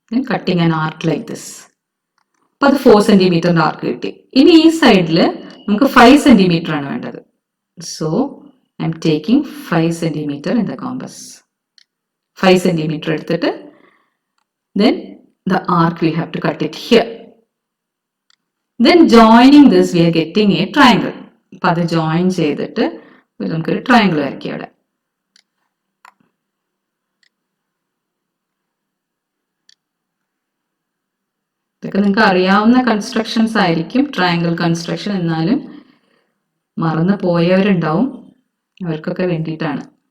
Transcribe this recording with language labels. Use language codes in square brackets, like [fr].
[en] Cutting an arc like this. [ml] അപ്പൊ അത് 4 സെന്റിമീറ്ററിന്റെ ആർക്ക് കിട്ടി. ഇനി ഈ സൈഡിൽ നമുക്ക് 5 സെന്റിമീറ്റർ ആണ് വേണ്ടത്. [en] So I'm taking 5 centimetre in the compass. [ml] 5 centimetre എടുത്തിട്ട് [en] then the arc we have to cut it here. Then joining this we are getting a triangle. [ml] അപ്പൊ അത് ജോയിൻ ചെയ്തിട്ട് നമുക്കൊരു ട്രയാങ്കിൾ വരയ്ക്കാം അവിടെ. ഇതൊക്കെ നിങ്ങൾക്ക് അറിയാവുന്ന കൺസ്ട്രക്ഷൻസ് ആയിരിക്കും, ട്രയാങ്കിൾ കൺസ്ട്രക്ഷൻ. എന്നാലും മറന്നു പോയവരുണ്ടാവും, അവർക്കൊക്കെ വേണ്ടിയിട്ടാണ്.